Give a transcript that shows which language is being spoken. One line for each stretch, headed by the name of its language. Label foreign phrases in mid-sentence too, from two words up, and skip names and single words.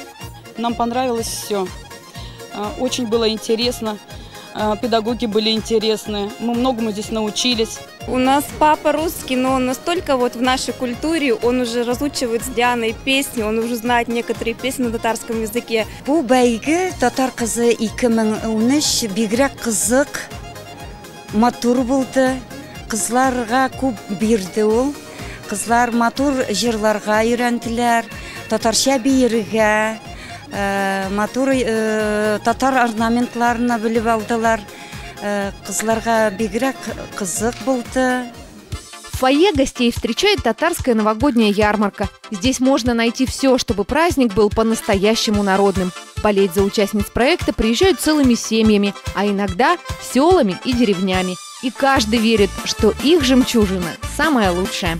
Russian: Нам понравилось все. Очень было интересно. Педагоги были интересные. Мы многому здесь научились. У нас папа русский, но он настолько вот в нашей культуре, он уже разучивает с Дианой песни, он уже знает некоторые песни на татарском языке.
Tatar: Бу бәйге татар кызы 2013 бигрәк кызык, матур булды. Кызларга күп бирде ул. Кызлар матур җырларга өйрәнделәр, татарча биергә, матур татар орнаментларына белеп алдылар. Кызларга бигрәк кызык булды.
Russian: В фойе гостей встречает татарская новогодняя ярмарка. Здесь можно найти все, чтобы праздник был по-настоящему народным. Болеть за участниц проекта приезжают целыми семьями, а иногда селами и деревнями. И каждый верит, что их жемчужина самая лучшая.